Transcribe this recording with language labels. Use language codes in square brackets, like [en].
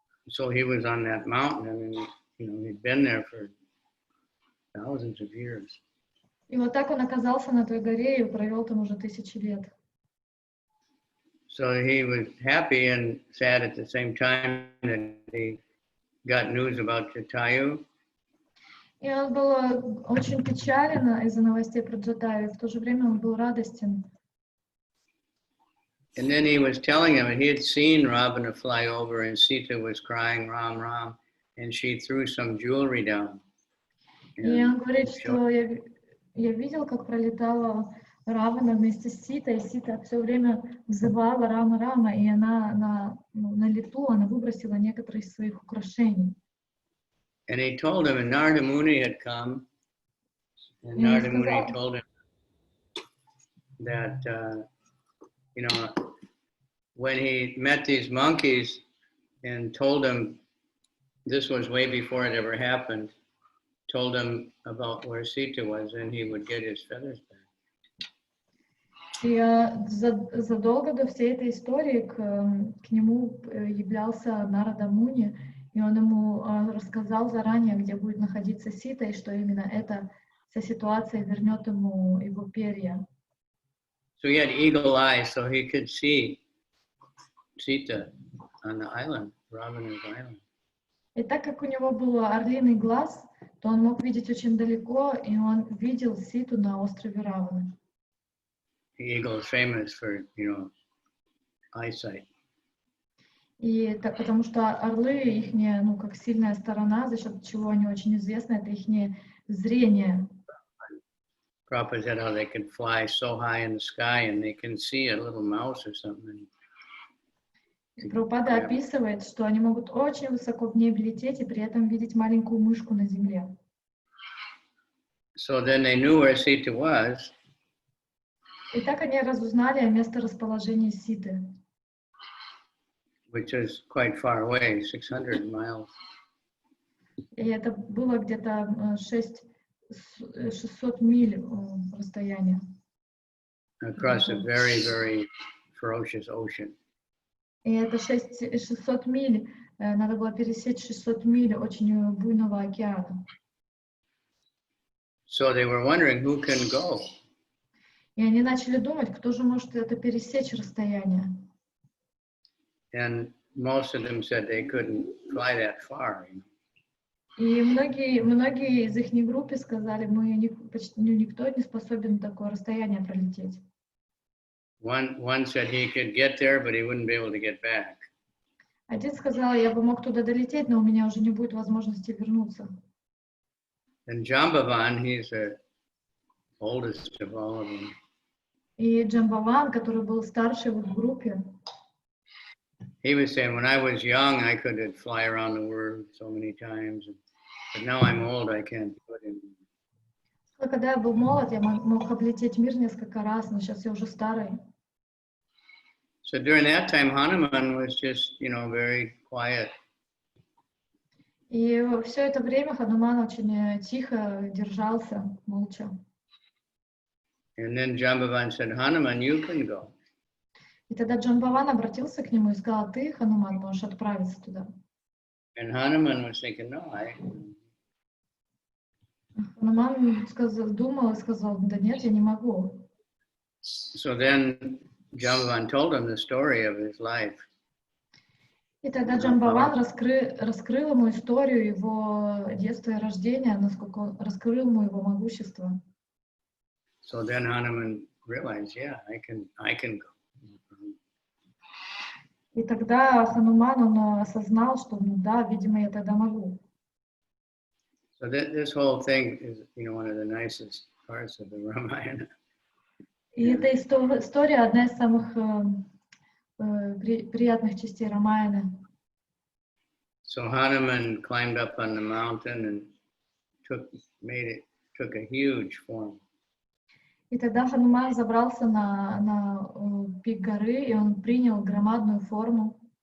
[en] So he was on that mountain, and he'd been there for thousands of years. [ru] И вот так он оказался на той горе и провел там уже 1000 лет. [en] So he was happy and sad at the same time that he got news about Jatayu. [ru] И он был очень печален из-за новостей про Джатаю, и в то же время он был радостен. [en] And then he was telling him, he had seen Ravana fly over, and Sita was crying, Ram, Ram, and she threw some jewelry down. [ru] И он говорит, что я видел, как пролетала Равана вместе с Ситой, и Сита все время взывала Рама, Рама, и она на лету, она выбросила некоторые из своих украшений. [en] And he told him, and Narada Muni had come, and Narada Muni told him that, when he met these monkeys and told them, this was way before it ever happened, told him about where Sita was, and he would get his feathers back. [ru] И задолго до всей этой истории к нему являлся Нарада Муни, и он ему рассказал заранее, где будет находиться Сита, и что именно эта вся ситуация вернет ему его перья. [en] So he had eagle eyes, so he could see Sita on the island, Ravana's island. [ru] И так как у него был орлиный глаз, то он мог видеть очень далеко, и он видел Ситу на острове Раваны. [en] The eagle is famous for, eyesight. [ru] И так, потому что орлы, их как сильная сторона, за счет чего они очень известны, это их зрение. [en] Prabhupada said how they can fly so high in the sky and they can see a little mouse or something. [ru] Прабхупада описывает, что они могут очень высоко в небе лететь и при этом видеть маленькую мышку на земле. [en] So then they knew where Sita was. [ru] И так они разузнали о месторасположении Ситы. [en] Which is quite far away, 600 miles. [ru] И это было где-то 600 миль расстояние. [en] Across a very, very ferocious ocean. [ru] И это 600 миль, надо было пересечь 600 миль очень буйного океана. [en] So they were wondering who can go. [ru] И они начали думать, кто же может это пересечь расстояние. [en] And most of them said they couldn't fly that far. [ru] И многие из их группы сказали, почти никто не способен такое расстояние пролететь. [en] One said he could get there, but he wouldn't be able to get back. [ru] Один сказал, я бы мог туда долететь, но у меня уже не будет возможности вернуться. [en] And Jambavan, he's the oldest of all of them. [ru] И Джамбаван, который был старший в группе, [en] He was saying, when I was young, I could fly around the world so many times, but now I'm old, I can't do it anymore. [ru] когда я был молод, я мог облететь мир несколько раз, но сейчас я уже старый. [en] So during that time, Hanuman was just, very quiet. [ru] И все это время Хануман очень тихо держался, молча. [en] And then Jambavan said, Hanuman, you can go. [ru] И тогда Джамбаван обратился к нему и сказал, ты, Хануман, можешь отправиться туда. [en] And Hanuman was thinking, no, [ru] Хануман думал и сказал, да нет, я не могу. [en] So then Jambavan told him the story of his life. [ru] И тогда Джамбаван раскрыл ему историю его детства и рождения, насколько он раскрыл ему его могущество. [en] So then Hanuman realized, yeah, I can go. [ru] И тогда Хануман, он осознал, что, ну да, видимо, я тогда могу. [en] So this whole thing is, one of the nicest parts of the Ramayana. [ru] И эта история одна из самых приятных частей Рамаяна. [en] So Hanuman climbed up on the mountain and took a huge form. [ru] И тогда Хануман забрался на пик горы, и он принял громадную форму.